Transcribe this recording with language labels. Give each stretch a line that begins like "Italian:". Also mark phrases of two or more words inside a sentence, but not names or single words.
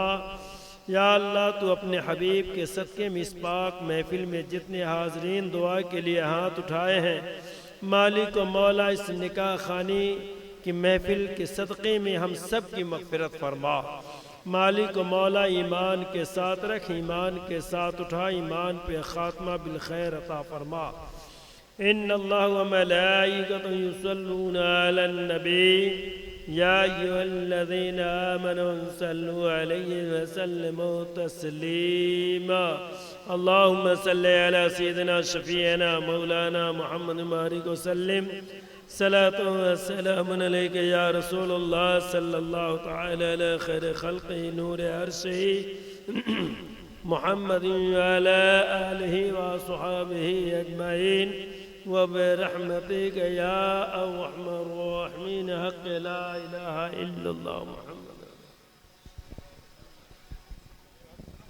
Urdu: یا اللہ تو اپنے حبیب کے صدقے میں اس پاک محفل میں جتنے حاضرین دعا کے لیے ہاتھ اٹھائے ہیں، مالک مولا اس نکاح خوانی کی محفل کے صدقے میں ہم سب کی مغفرت فرما. مالک مولا ایمان کے ساتھ رکھ، ایمان کے ساتھ اٹھا، ایمان پے خاتمہ بالخیر عطا فرما.
Arabic: إن الله وملائكته يصلون على النبي يا أيها الذين آمنوا صلوا عليه وسلموا تسليما. اللهم صل على سيدنا شفيعنا مولانا محمد بارك وسلم. صلاة وسلام عليك يا رسول الله صلى الله تعالى على خير خلقه نور عرشه محمد وعلى آله وأصحابه أجمعين وبرحمتك يا أرحم الراحمين حق لا إله إلا الله محمد.